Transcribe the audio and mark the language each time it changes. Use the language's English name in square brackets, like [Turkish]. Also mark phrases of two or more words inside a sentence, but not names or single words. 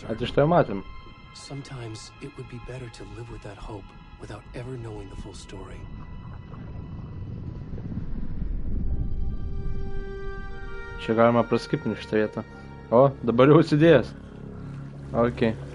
[Lithuanian] Tai štai matėm. [English] Sometimes it would be better to live with that hope without ever knowing the full story. [Lithuanian] Čia galima praskipinti šitą vietą. O, dabar jau atsidėjęs. Ok.